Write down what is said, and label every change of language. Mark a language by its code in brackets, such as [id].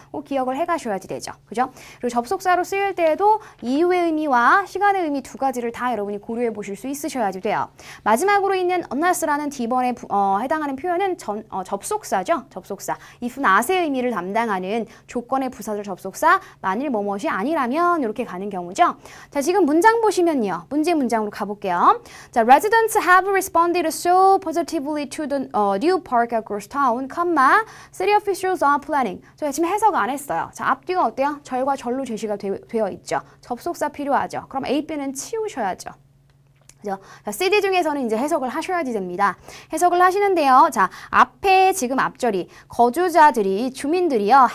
[ko] 꼭 기억을 해가셔야지 되죠. 그죠? 그리고 접속사로 쓰일 때에도 이유의 의미와 시간의 의미 두 가지를 다 여러분이 고려해 보실 수 있으셔야지 돼요. 마지막으로 있는 unless라는 D번에 해당하는 표현은 접속사죠. 접속사. if not의 의미를 담당하는 조건의 부사절 접속사 만일 뭐뭇이 아니라면 이렇게 가는 경우죠. 자, 지금 문장 보시면요. 문장으로 가볼게요. [en] 자, residents have responded so positively to the new park across town, city officials are planning. [ko] 저희가 지금 해석 안 했어요. 자, 앞뒤가 어때요? 절과 절로 제시가 되어 있죠. 접속사 필요하죠. 그럼 A, B는 치우셔야죠. 그죠? 자, CD 중에서는 이제 해석을 하셔야지 됩니다. 해석을 하시는데요. 자, 앞에 지금 앞절이 거주자들이, 주민들이요.